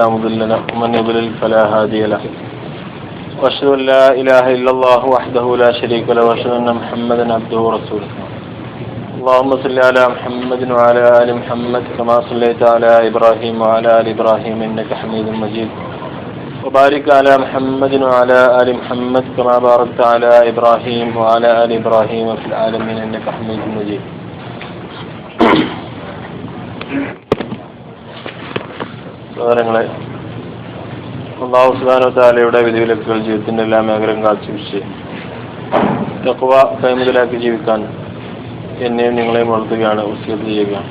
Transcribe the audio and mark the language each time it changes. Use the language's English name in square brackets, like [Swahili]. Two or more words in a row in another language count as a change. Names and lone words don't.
[Arabic] مضل له ومن يضلل فلا هادي له وأشهد أن لا إله إلا الله وحده لا شريك له وأشهد أن محمدا عبده ورسوله اللهم صل على محمد وعلى آل محمد كما صليت على إبراهيم وعلى آل إبراهيم إنك حميد مجيد وبارك على محمد وعلى آل محمد كما باركت على إبراهيم وعلى آل إبراهيم في العالمين إنك حميد مجيد. [Malayalam] സഹോദരങ്ങളെ, [Arabic] الله سبحانه وتعالى [Malayalam] വിധിവിലക്കുകൾ ജീവിതത്തിന്റെ എല്ലാ മേഖലകളും കാത്തുസൂക്ഷിച്ച് തഖ്വ കൈമുതലാക്കി ജീവിക്കാൻ എന്നെയും നിങ്ങളെയും വളർത്തുകയാണ്, വസിയത്ത് ചെയ്യുകയാണ്.